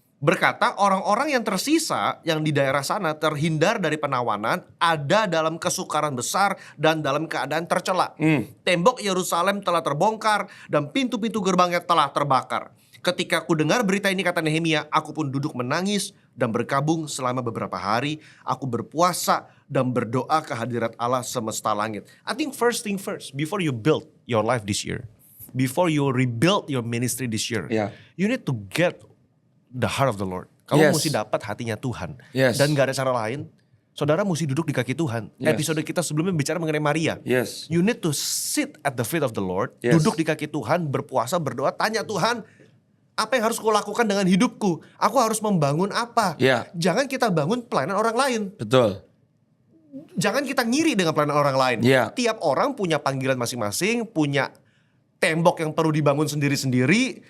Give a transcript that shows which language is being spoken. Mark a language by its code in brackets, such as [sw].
[id] Berkata orang-orang yang tersisa yang di daerah sana terhindar dari penawanan ada dalam kesukaran besar dan dalam keadaan tercela. Tembok Yerusalem telah terbongkar dan pintu-pintu gerbangnya telah terbakar. Ketika aku dengar berita ini, kata Nehemia, aku pun duduk menangis dan berkabung selama beberapa hari. Aku berpuasa dan berdoa ke hadirat Allah semesta langit. [en] I think first thing first, before you build your life this year, before you rebuild your ministry this year, Yeah. you need to get the heart of the Lord. [id] Kamu [en] Yes. [id] mesti dapat hatinya Tuhan. [en] Yes. [id] Dan gak ada cara lain. Saudara mesti duduk di kaki Tuhan. [en] Yes. [id] Episode kita sebelumnya bicara mengenai Maria. [en] Yes. You need to sit at the feet of the Lord. Yes. [id] Duduk di kaki Tuhan, berpuasa, berdoa. Tanya Tuhan, apa yang harus kulakukan dengan hidupku? Aku harus membangun apa? Ya. Jangan kita bangun pelayanan orang lain. Betul. Jangan kita ngiri dengan pelayanan orang lain. Ya. Tiap orang punya panggilan masing-masing, punya tembok yang perlu dibangun sendiri-sendiri.